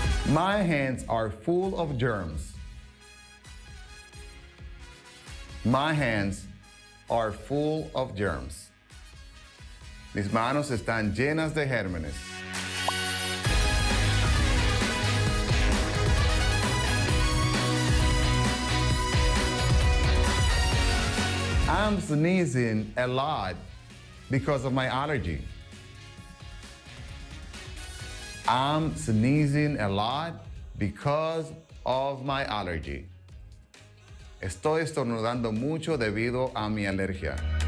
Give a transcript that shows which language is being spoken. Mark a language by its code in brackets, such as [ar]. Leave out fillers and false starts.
[en] My hands are full of germs. My hands are full of germs. [es] Mis manos están llenas de gérmenes. [en] I'm sneezing a lot because of my allergy. I'm sneezing a lot because of my allergy. [es] Estoy estornudando mucho debido a mi alergia.